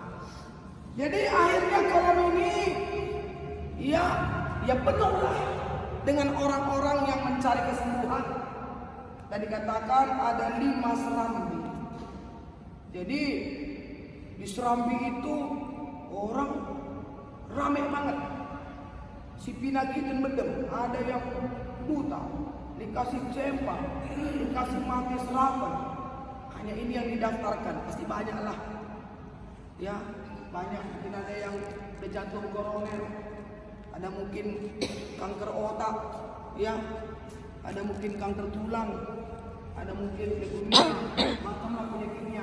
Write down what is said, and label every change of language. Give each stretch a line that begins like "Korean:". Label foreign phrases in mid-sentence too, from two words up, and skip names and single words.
Indonesian: Jadi akhirnya kolam ini ya penuh lah dengan orang-orang yang mencari kesembuhan. Dan dikatakan ada 5 serambi. Jadi di serambi itu orang rame banget.
Batak Karo: Si pinakitan medem,
Indonesian: ada yang buta, dikasih cempang, dikasih mati serapan. Hanya ini yang didaftarkan, pasti banyak lah. Ya, banyak. Mungkin ada yang jantung koroner, ada mungkin kanker otak, ya, ada mungkin kanker tulang, ada mungkin leukemia, macam-macam penyakitnya.